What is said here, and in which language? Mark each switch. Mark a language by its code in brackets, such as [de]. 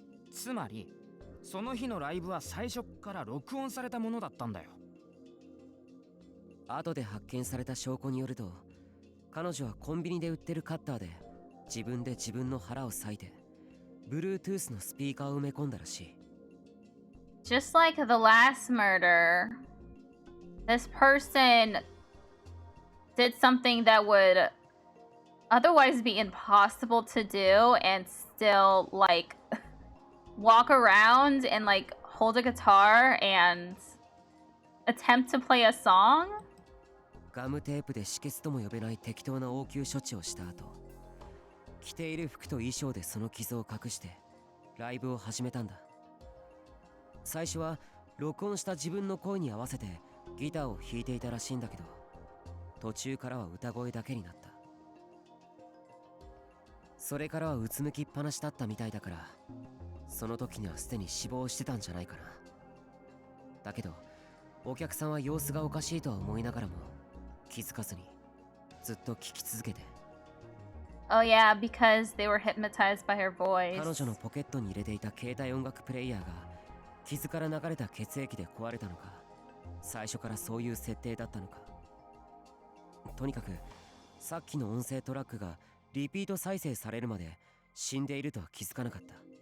[ja] つまり、その日のライブは最初から録音されたものだったんだよ。後で発見された証拠によると、彼女はコンビニで売ってるカッターで自分で自分の腹を裂いて Bluetooth のスピーカーを埋め込んだらしい。 [en] Just like the last murder, this person did something that would otherwise be impossible to do and still like walk around and like hold a guitar and attempt to play a song. [ja] ガムテープで止血とも呼べない適当な応急処置をした後、着ている服と衣装でその傷を隠してライブを始めたんだ。最初は録音した自分の声に合わせてギターを弾いていたらしいんだけど、途中からは歌声だけになった。それからはうつむきっぱなしだったみたいだから、その時にはすでに死亡してたんじゃないかな。だけどお客さんは様子がおかしいとは思いながらも気づかずにずっと聞き続けて。 [en] Oh yeah, because they were hypnotized by her voice. [ja] 彼女のポケットに入れていた携帯音楽プレイヤーが傷から流れた血液で壊れたのか、最初からそういう設定だったのか。とにかくさっきの音声トラックがリピート再生されるまで死んでいるとは気づかなかった。